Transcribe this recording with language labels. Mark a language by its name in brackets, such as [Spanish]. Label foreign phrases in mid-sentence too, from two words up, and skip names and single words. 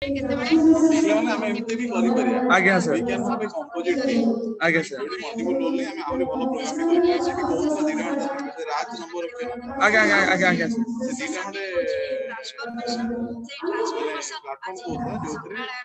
[Odia] ମାନେ ଆମେ ଏମିତି ବି କରିପାରିବା। ଆଜ୍ଞା ସାର୍। [English] We can have a composite team. [Odia] ଆଜ୍ଞା ସାର୍। [English] multiple role [Odia] ଆମେ ଆହୁରି ଭଲ ପ୍ରୋଗ୍ରାମ କରିପାରିବା। ସେ ବି କହୁଥିଲା ଦିଟା ରାଜ ନମ୍ବର ଆଜ୍ଞା ଆଜ୍ଞା ଆଜ୍ଞା ଆଜ୍ଞା ସେ ଦିଟା ଖଣ୍ଡେ ପ୍ଲାଟଫର୍ମ କହୁଥିଲା ଯୋଉଥିରେ